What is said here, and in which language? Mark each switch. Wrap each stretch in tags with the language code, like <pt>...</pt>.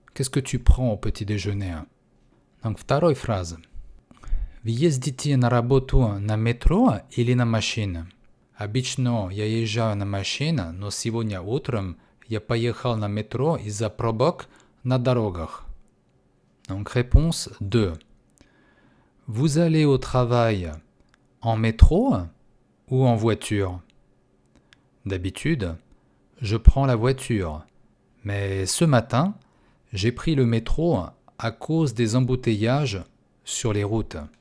<fr>Qu'est-ce que tu prends au petit déjeuner? Donc,</fr> <ru>вторая фраза. Вы ездите на работу на метро или на машине? Обычно я езжаю на машине, но сегодня утром я поехал на метро из-за пробок на дорогах.</ru> <fr>Donc, réponse 2. Vous allez au travail en métro ou en voiture? D'habitude, je prends la voiture, mais ce matin, j'ai pris le métro à cause des embouteillages sur les routes.</fr>